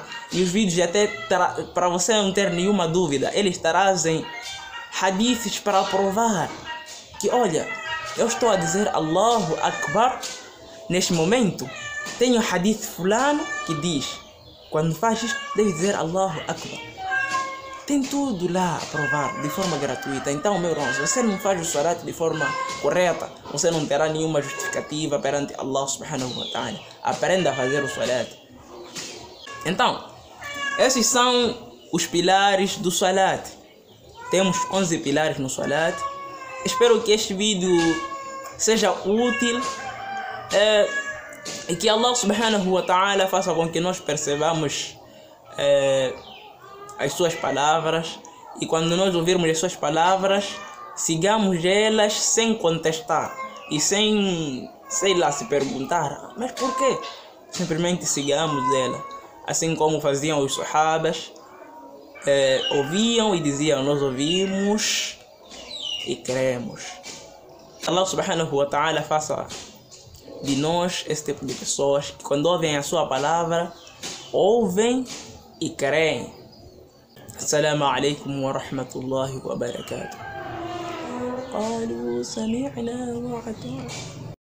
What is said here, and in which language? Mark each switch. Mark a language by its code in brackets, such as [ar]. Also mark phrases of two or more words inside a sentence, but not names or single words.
[pt] E os vídeos até, para você não ter nenhuma dúvida, eles trazem hadiths para provar que, olha, eu estou a dizer [ar] الله أكبر [pt] neste momento. Tem o hadith fulano que diz, quando faz isto, deve dizer [ar] الله أكبر. [pt] Tem tudo lá a provar de forma gratuita. Então, meu irmão, se você não faz o salat de forma correta, você não terá nenhuma justificativa perante [ar] الله سبحانه وتعالى. [pt] Aprenda a fazer o salat. Então, esses são os pilares do salat. Temos 11 pilares no salat. Espero que este vídeo seja útil e que [ar] الله سبحانه وتعالى [pt] faça com que nós percebamos as suas palavras, e quando nós ouvirmos as suas palavras, sigamos elas sem contestar e sem, sei lá, se perguntar, mas por quê? Simplesmente sigamos ela, assim como faziam os sahabas. Ouviam e diziam: nós ouvimos e cremos. [ar] الله سبحانه وتعالى [pt] faça de nós esse tipo de pessoas que, quando ouvem a sua palavra, ouvem e creem. [ar] السلام عليكم ورحمة الله وبركاته. قالوا سمعنا وعطانا